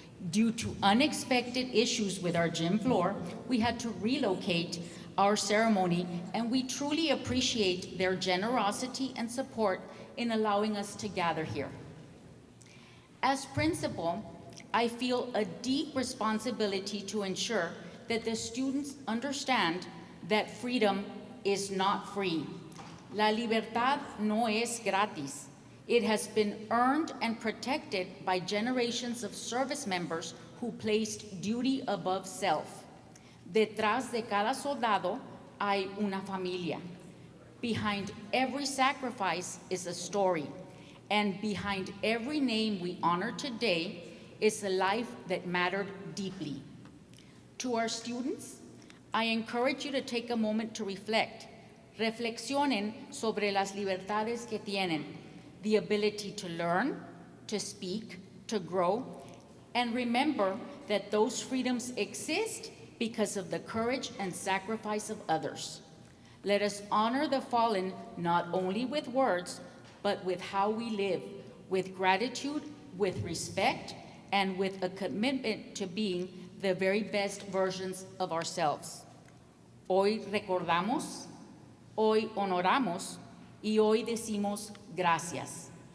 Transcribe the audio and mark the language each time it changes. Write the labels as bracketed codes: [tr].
[en] Due to unexpected issues with our gym floor, we had to relocate our ceremony, and we truly appreciate their generosity and support in allowing us to gather here. As principal, I feel a deep responsibility to ensure that the students understand that freedom is not free. [es] La libertad no es gratis. [en] It has been earned and protected by generations of service members who placed duty above self. [es] Detrás de cada soldado hay una familia. [en] Behind every sacrifice is a story, and behind every name we honor today is a life that mattered deeply. To our students, I encourage you to take a moment to reflect. [es] Reflexionen sobre las libertades que tienen, [en] the ability to learn, to speak, to grow, and remember that those freedoms exist because of the courage and sacrifice of others. Let us honor the fallen not only with words, but with how we live, with gratitude, with respect, and with a commitment to being the very best versions of ourselves. [es] Hoy recordamos, hoy honoramos, y hoy decimos gracias.